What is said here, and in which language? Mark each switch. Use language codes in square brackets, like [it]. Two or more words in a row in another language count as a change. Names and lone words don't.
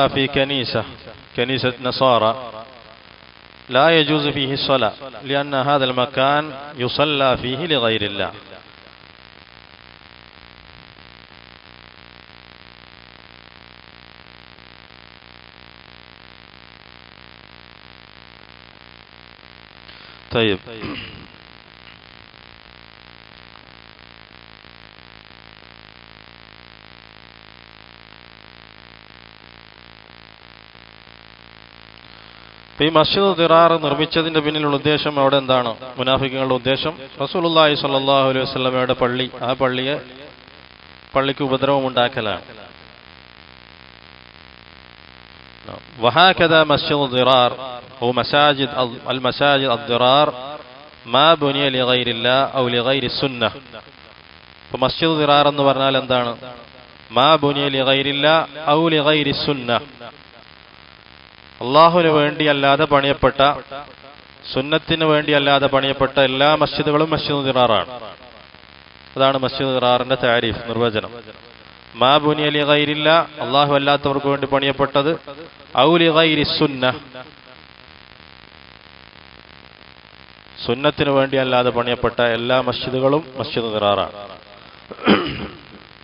[ar] في كنيسة نصارى لا يجوز فيه الصلاة لأن هذا المكان يصلى فيه لغير الله. [ml] طيب ഈ മസ്ജിദ് ദിറാർ നിർമ്മിച്ചതിന്റെ പിന്നിലുള്ള ഉദ്ദേശം അവിടെ എന്താണ്? മുനാഫിക്കുകളുടെ ഉദ്ദേശം [ar] رسول الله صلى الله عليه [ml] വസല്ലമയുടെ പള്ളി, ആ പള്ളിക്ക് ഉപദ്രവം ഉണ്ടാക്കലാണ്. [ar] وهكذا مسجد الضرار هو مساجد المساجد الضرار ما بني لغير الله أو لغير السنة. فمسجد الضرار [ml] എന്ന് പറഞ്ഞാൽ എന്താണ്? [ar] ما بني لغير الله أو لغير السنة. [ml] അള്ളാഹുവിന് വേണ്ടിയല്ലാതെ പണിയപ്പെട്ട, സുന്നത്തിന് വേണ്ടിയല്ലാതെ പണിയപ്പെട്ട എല്ലാ മസ്ജിദുകളും മസ്ജിദ് ദിറാറാണ്. അതാണ് മസ്ജിദ് ദിറാറിന്റെ താരീഫ്, നിർവചനം. [ar] ما بني لغير الله, [ml] അള്ളാഹു അല്ലാത്തവർക്ക് വേണ്ടി പണിയപ്പെട്ടത്, [ar] أو لغير السنة, [ml] സുന്നത്തിന് വേണ്ടിയല്ലാതെ പണിയപ്പെട്ട എല്ലാ മസ്ജിദുകളും മസ്ജിദ് ദിറാറാണ്.